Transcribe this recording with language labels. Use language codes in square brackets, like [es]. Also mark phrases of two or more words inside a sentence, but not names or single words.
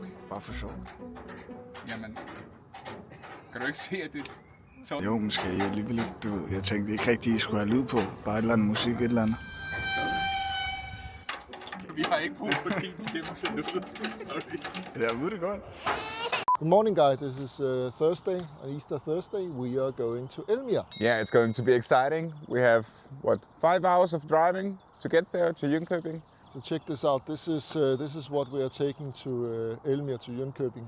[da] Bare for sjov. Jamen, kan du ikke se, at det er sådan? Jo, måske jeg alligevel ikke. Du ved, jeg tænkte ikke rigtigt, I skulle have lyd på. Bare et eller andet musik, et eller andet. Vi har ikke brug for din stemme til noget. Sorry. Jeg ved det godt. [en] Good morning, guys. This is Thursday, on Easter Thursday. We are going to Elmia. Yeah, it's going to be exciting. We have, 5 hours of driving to get there, to Jönköping. So check this out. This is what we are taking to Elmia, to Jönköping.